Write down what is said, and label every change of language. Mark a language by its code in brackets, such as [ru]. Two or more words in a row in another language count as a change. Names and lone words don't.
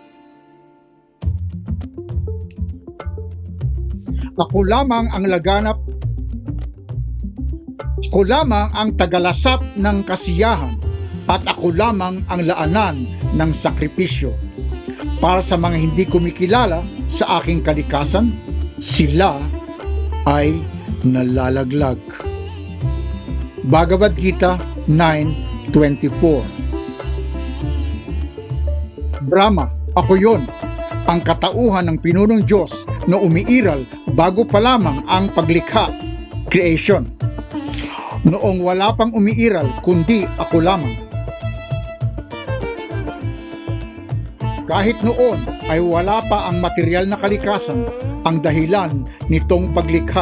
[tl] Ako lamang ang laganap, ako lamang ang tagalasap ng kasiyahan, at ako lamang ang laanan ng sakripisyo. Para sa mga hindi kumikilala sa aking kalikasan, sila ay nalalaglag. Bhagavad Gita 9:24. Brahma, ako yon, ang katauhan ng pinunong Diyos na umiiral bago pa lamang ang paglikha, creation. Noong wala pang umiiral kundi ako lamang. Kahit noon ay wala pa ang material na kalikasan ang dahilan nitong paglikha.